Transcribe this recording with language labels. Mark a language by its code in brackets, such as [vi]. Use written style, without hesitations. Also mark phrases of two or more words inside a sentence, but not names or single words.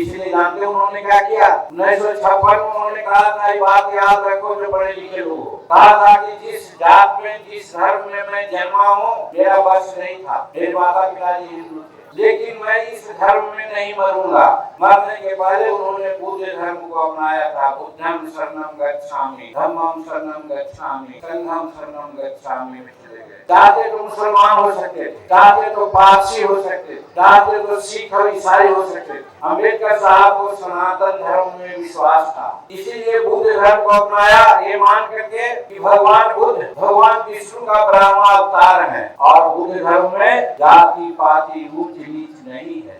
[hi] इसलिए जानते हैं उन्होंने क्या किया? 1956 में उन्होंने कहा था, ये बात याद रखो जो पढ़े लिखे लोग हो, कहा था कि जिस जात में, जिस धर्म में मैं जन्मा हूँ, मेरा वश नहीं था, मेरे माता पिता जी हिंदू थे, लेकिन मैं इस धर्म में नहीं मरूंगा। मरने के पहले उन्होंने बुद्ध धर्म को अपनाया था। [pi] बुद्धम शरणम गच्छामि, धम्मम शरणम गच्छामि, संघम शरणम गच्छामि [hi] में चले गए। चाहते तो मुसलमान हो सकते थे, चाहते तो पारसी हो सकते थे, चाहते तो सिख और ईसाई हो सकते थे। अम्बेडकर साहब को सनातन धर्म में विश्वास था, इसीलिए बुद्ध धर्म को अपनाया, ये मान करके कि भगवान बुद्ध भगवान विष्णु का ब्रह्मा अवतार है, और बुद्ध धर्म में जाति पाति ऊंच नीच नहीं है।